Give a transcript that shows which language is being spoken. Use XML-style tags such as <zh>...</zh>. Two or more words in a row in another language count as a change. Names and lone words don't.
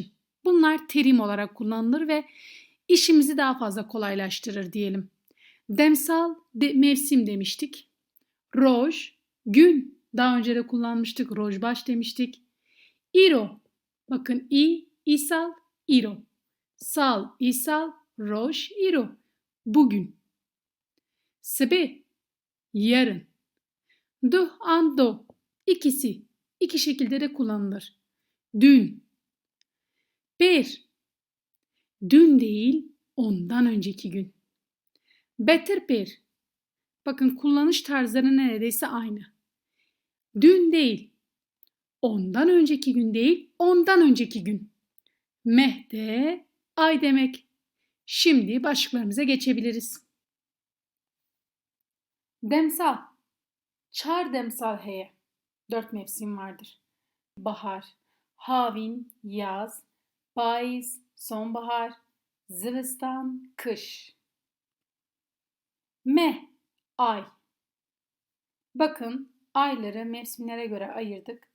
<tr>Bunlar terim olarak kullanılır ve işimizi daha fazla kolaylaştırır diyelim. Demsal mevsim demiştik. Roj, gün. Daha önce de kullanmıştık. Rojbaş demiştik. İro. Bakın isal, iro.</tr> <ku>Sal, isal, roj, iro.</ku> <tr>Bugün. Sebe, yarın.</tr> <ku>Duh, ando.</ku> <tr>İkisi. İki şekilde de kullanılır. Dün. Per. Dün değil, ondan önceki gün.</tr> <ku>Better per.</ku> <tr>Bakın kullanış tarzları neredeyse aynı. Dün değil, ondan önceki gün değil, ondan önceki gün. Meh de ay demek. Şimdi başlıklarımıza geçebiliriz.</tr> <ku>Demsal. Çar demsal heye.</ku> <tr>4 mevsim vardır. Bahar, havin, yaz, payız, sonbahar, zivistan, kış. Meh, ay. Bakın ayları mevsimlere göre ayırdık.</tr>